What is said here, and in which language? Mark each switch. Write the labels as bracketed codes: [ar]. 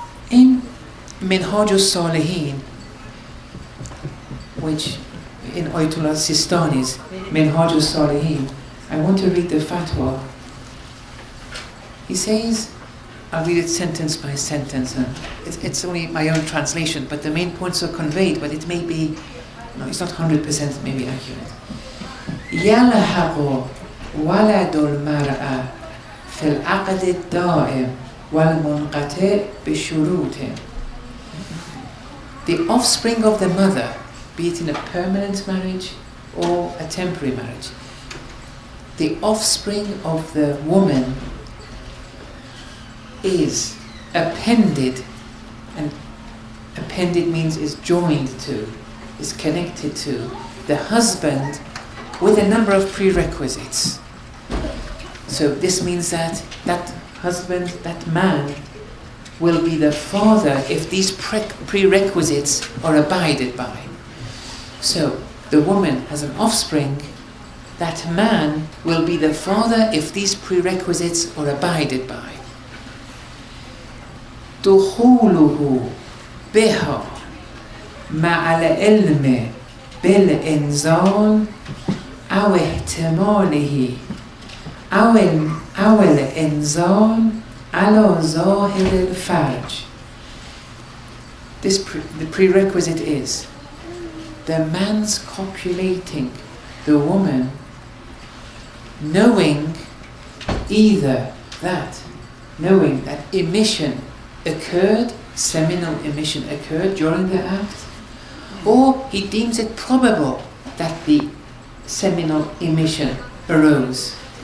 [en] In Minhaj al-Salihin, which in Ayatollah Sistani's Minhaj al-Salihin, I want to read the fatwa. He says, I'll read it sentence by sentence, and it's only my own translation, but the main points are conveyed, but it may be, no, it's not 100% maybe accurate. [ar] يلحق ولد المرأة في العقد الدائم والمنقطع بشروط. [en] The offspring of the mother, be it in a permanent marriage or a temporary marriage, the offspring of the woman is appended, and appended means is joined to, is connected to the husband with a number of prerequisites. So this means that that husband, that man, will be the father if these prerequisites are abided by. So the woman has an offspring, that man will be the father if these prerequisites are abided by. [ar] دخوله بها مع العلم بالإنزال أو احتماله أو الإنزال على ظاهر الفرج. [en] The prerequisite is the man's copulating the woman, knowing that emission occurred, seminal emission occurred during the act, or he deems it probable that the seminal emission arose.